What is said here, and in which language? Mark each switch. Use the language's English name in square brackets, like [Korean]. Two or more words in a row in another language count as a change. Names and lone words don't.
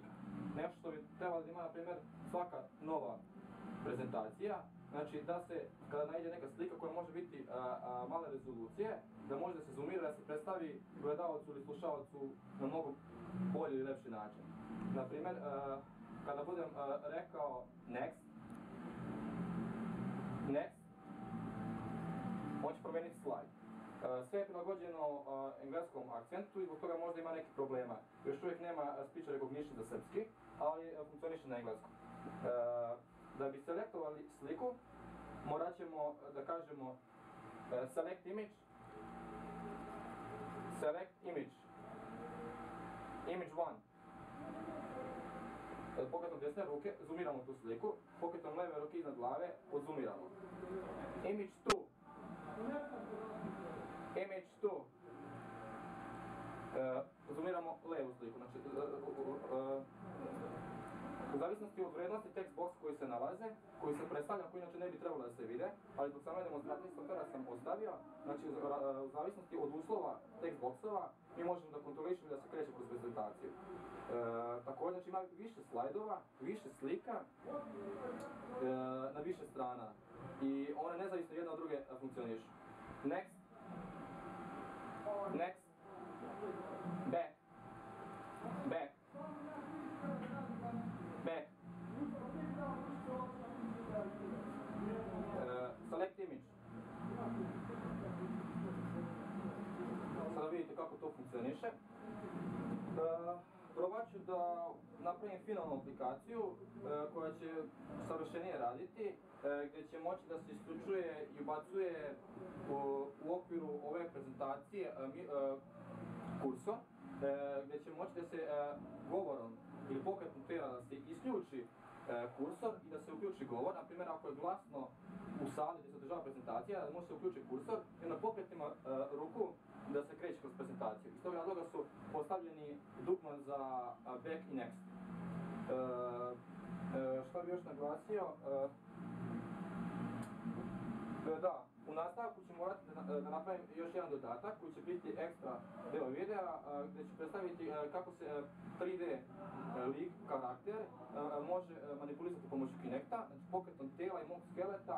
[Serbian] Nešto što bi trebalo da ima, na primjer, svaka nova prezentacija, znači da se, kada naiđe neka slika koja može biti male rezolucije, da može da se zoomira, da se predstavi gledalcu ili slušalcu na mnogo bolji ili lepši način. Na primjer, kada budem rekao next, on će promijeniti slajd. Sve je prilagođeno engleskom akcentu i zbog toga možda ima nekih problema. Još uvijek nema [English] speech recognition [Serbian] za srpski, ali funkcioniše na engleskom. Da bi selektovali sliku, morat ćemo da kažemo [English] select image, image 1. [Serbian] Pokretom desne ruke zoomiramo tu sliku, pokretom leve ruke iznad glave odzoomiramo. [English] Image 2. [Serbian] Zoomiramo levu sliku. Znači, u zavisnosti od vrednosti [English] text box [Serbian] koji se nalaze, koji se predstavlja, koji inače ne bi trebalo da se vide, ali zbog same demonstracije softvera sam ostavio, znači u zavisnosti od uslova text boxova mi možemo da kontrolišemo da se kreće kroz prezentaciju. Također, znači ima više slajdova, više slika na više strana i one nezavisno jedna od druge funkcionišu. [English] Next, back, select image. [Serbian] Sada vidite kako to funkcioniše. Probat ću da napravim finalnu aplikaciju koja će savršenije raditi, gdje će moći da se isključuje i ubacuje u okviru ove prezentacije kursor, gdje će moći da se govorom ili pokretom tijela da se isključi kursor i da se uključi govor. Na primjer, ako je glasno u sali gdje se održava prezentacija, da može se uključiti kursor i na pokretima ruku da se kreće kroz prezentaciju. Iz tog razloga su postavljeni dugma za back i next. Što bi još naglasio? Da, u nastavku ću morati da napravim još jedan dodatak koji će biti ekstra deo videa gdje ću predstaviti kako se 3D lik, karakter, može manipulisati pomoću Kinecta, znači pokretom tijela i mog skeleta.